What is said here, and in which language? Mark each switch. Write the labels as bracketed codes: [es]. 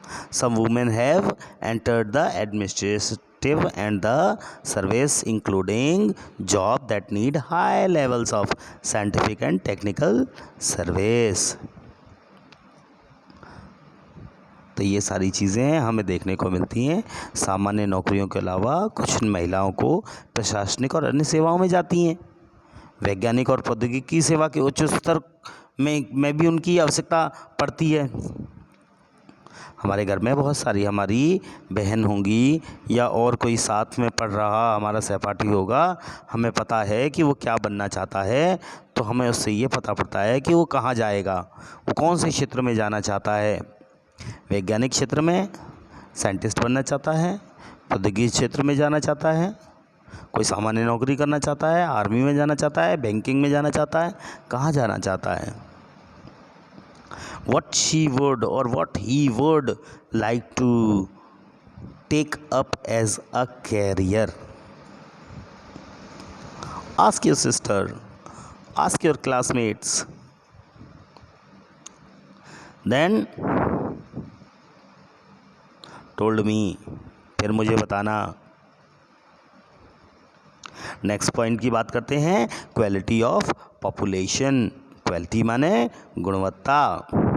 [en] Some women have entered the administrative and the service, including jobs that need high levels of scientific and technical service. [hi] तो ये सारी चीज़ें हमें देखने को मिलती हैं। सामान्य नौकरियों के अलावा कुछ महिलाओं को प्रशासनिक और अन्य सेवाओं में जाती हैं। वैज्ञानिक और प्रौद्योगिकी सेवा के उच्च स्तर में भी उनकी आवश्यकता पड़ती है। हमारे घर में बहुत सारी हमारी बहन होंगी या और कोई साथ में पढ़ रहा हमारा सहपाठी होगा, हमें पता है कि वो क्या बनना चाहता है, तो हमें उससे ये पता पड़ता है कि वो कहाँ जाएगा, वो कौन से क्षेत्र में जाना चाहता है। वैज्ञानिक क्षेत्र में साइंटिस्ट बनना चाहता है, प्रौद्योगिकी क्षेत्र में जाना चाहता है, कोई सामान्य नौकरी करना चाहता है, आर्मी में जाना चाहता है, बैंकिंग में जाना चाहता है, कहाँ जाना चाहता है। [en] What she would or what he would like to take up as a career. Ask your sister, ask your classmates. Then told me, [hi] फिर मुझे बताना। नेक्स्ट पॉइंट की बात करते हैं, क्वालिटी ऑफ पॉपुलेशन। क्वालिटी माने गुणवत्ता।